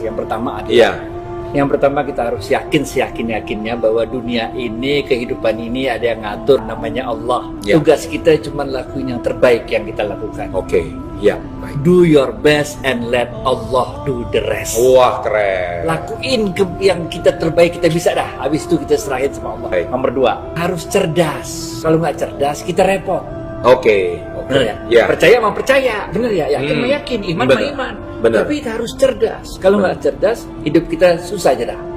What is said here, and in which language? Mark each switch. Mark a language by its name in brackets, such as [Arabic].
[Indonesian] Yang pertama adalah yang pertama kita harus yakin seyakin-yakinnya bahwa dunia ini, kehidupan ini ada yang ngatur, namanya Allah. Tugas kita cuma lakuin yang terbaik yang kita lakukan. Baik. [English] Do your best and let Allah do the rest. [Indonesian] Wah, keren. Lakuin yang kita terbaik kita bisa dah. Habis itu kita serahin sama Allah. Baik. Nomor 2, harus cerdas. Kalau nggak cerdas kita repot. Bener ya? Percaya mah percaya, bener ya? Yakin mah yakin, iman mah iman. Bener. Tapi kita harus cerdas. Kalau nggak cerdas, hidup kita susah aja dah.